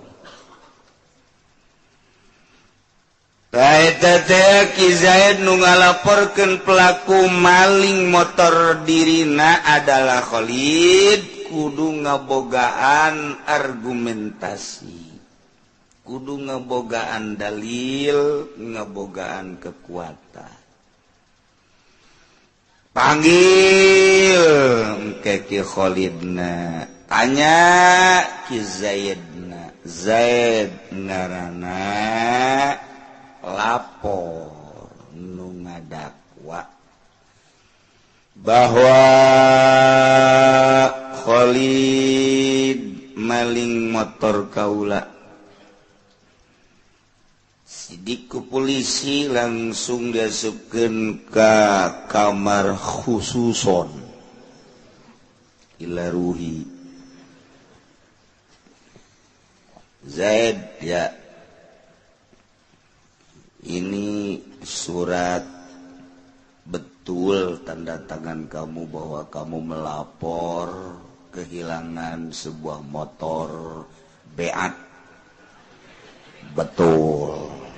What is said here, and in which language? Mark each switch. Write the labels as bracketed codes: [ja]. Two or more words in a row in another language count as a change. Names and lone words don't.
[su] Eta teh Ki Zaid nu ngalaporkeun pelaku maling motor dirina adalah Khalid kudu ngabogaan argumentasi, kudu ngabogaan dalil, ngabogaan kekuatan. Panggil ke Ki Khalidna, tanya Ki Zaidna, Zaid ngaranna lapor nu ngadakwa bahwa Khalid maling motor kaula. Sidik ku polisi langsung diasupkeun ka kamar [ar] khususon ila ruhi. [su] Zaid, [id] ya, ini surat betul tanda tangan kamu bahwa kamu melapor kehilangan sebuah motor Beat. Betul.